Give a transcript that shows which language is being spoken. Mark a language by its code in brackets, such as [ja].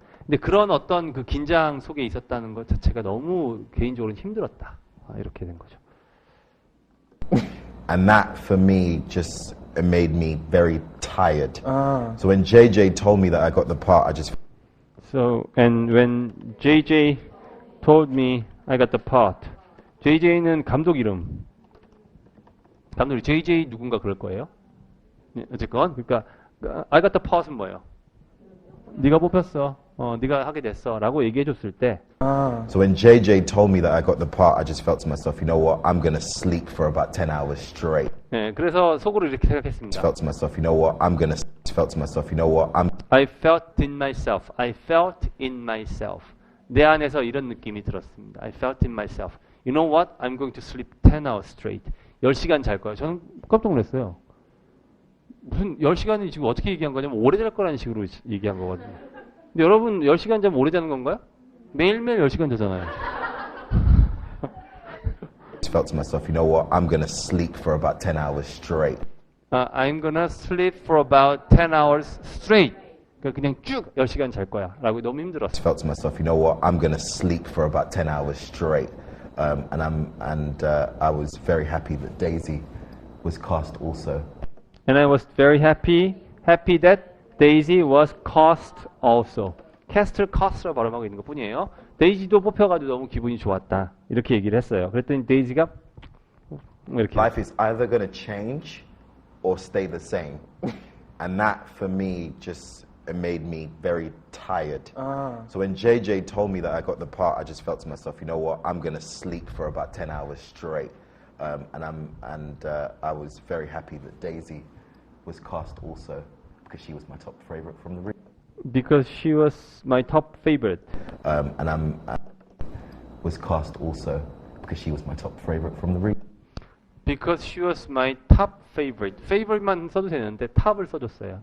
[ko] 근데 그런 어떤 그 긴장 속에 있었다는 것 자체가 너무 개인적으로 힘들었다. 이렇게 된 거죠. [en] And that for me just made me very tired. So when JJ told me that I got the part, I just So and when JJ told me I got the part, [ko] JJ는 감독 이름. 감독이 JJ 누군가 그럴 거예요. 네, 어쨌건 그러니까 [en] I got the part [ko] 은 뭐예요? 네가 뽑혔어. 네가 하게 됐어라고 얘기해 줬을 때 [en] So when JJ told me that I got the part, I just felt to myself, you know what? I'm going to sleep for about 10 hours straight. [ko] 네, 그래서 속으로 이렇게 생각했습니다. [en] Felt to myself, you know what? I'm going to felt to myself, you know what? I felt in myself. I felt in myself. [ko] 내 안에서 이런 느낌이 들었습니다. [en] I felt in myself. You know what? I'm going to sleep 10 hours straight. [ko] 10시간 잘 거야. 저는 깜짝 놀랐어요. 무슨 10시간이 지금 어떻게 얘기한 거냐면 오래 잘 거라는 식으로 얘기한 거거든요. 근데 여러분 10시간 자면 오래 자는 건가요? 매일매일 10시간 자잖아요. [en] Felt to myself, you know what? I'm going to sleep for about 10 hours straight. I'm gonna sleep for about 10 hours straight. [ko] 그냥 쭉 10시간 잘 거야. 라고 너무 힘들었어요. [en] Felt to myself, you know what? I'm going to sleep for about 10 hours straight. And I was very happy that Daisy was cast also. And I was very happy that Daisy was cast also. [ko] cast를 cast로 발음하고 있는 것 뿐이에요. 데이지도 뽑혀가지고 너무 기분이 좋았다. 이렇게 얘기를 했어요. 그랬더니 데이지가 이렇게. [en] Life is either going to change or stay the same. And that for me just made me very tired. So when JJ told me that I got the part, I just felt to myself, you know what? I'm going to sleep for about 10 hours straight. And I was very happy that Daisy was cast also because she was my top favorite from the read. Because she was my top favorite. And I was cast also because she was my top favorite from the read. Because she was my top favorite. [ko] favorite만 써도 되는데 탑을 써줬어요.